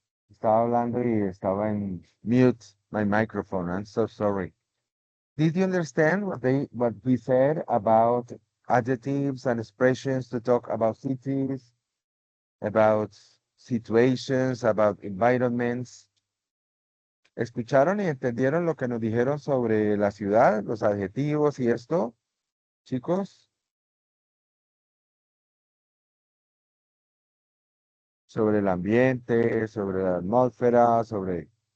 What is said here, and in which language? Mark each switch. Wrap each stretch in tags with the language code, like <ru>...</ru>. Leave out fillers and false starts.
<es>Estaba hablando y estaba en mute</es> <en>my microphone. I'm so sorry. Did you understand what we said about adjectives and expressions to talk about cities, about situations, about environments?</en> <es>¿Escucharon y entendieron lo que nos dijeron sobre la ciudad, los adjetivos y esto, chicos? Sobre el ambiente, sobre la atmósfera, sobre...</es>